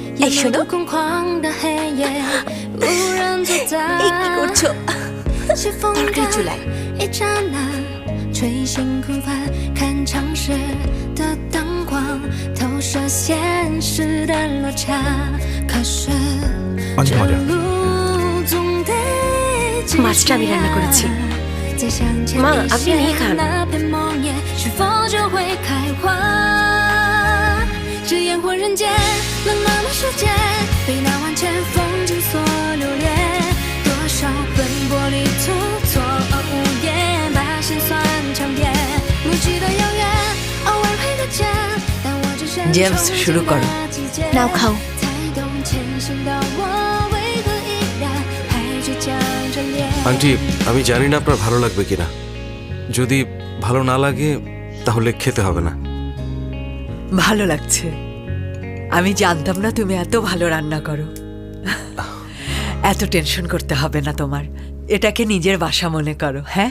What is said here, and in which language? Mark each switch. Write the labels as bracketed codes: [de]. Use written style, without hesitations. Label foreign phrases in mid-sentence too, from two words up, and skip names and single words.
[bn] শোনো এই কি করছো তরকারি চুলায় [zh] 一刹那，吹星空翻看常识的灯光，投射现实的落差。可是 [bn] অনেক মজা [zh] 路总得继续 [bn] মাছটা আমি রান্না করেছি [zh] 再向前 [bn] মা [zh] 一 [bn] আপনি নিয়ে [zh] 些 [bn] খান [zh] 那片梦魇是否就会开花？这烟火人间，冷冷的世界，被那万千风景所留恋。多少奔波旅途，错愕无言，把心酸尝遍。无际的遥远，偶尔会遇见，但我只身 James, 处 [bn] শুরু [zh] 境 [bn] করো [zh] 的季节 [bn] নাও খাও [zh] 才懂前行的我为何依然还倔强着脸。 [bn] আন্টি আমি জানি না আপনার ভালো লাগবে কিনা যদি ভালো না লাগে তাহলে খেতে হবে না ভালো লাগছে আমি জানতাম না তুমি এত ভালো রান্না করো এত টেনশন করতে হবে না তোমার এটাকে নিজের বাসা মনে করো হ্যাঁ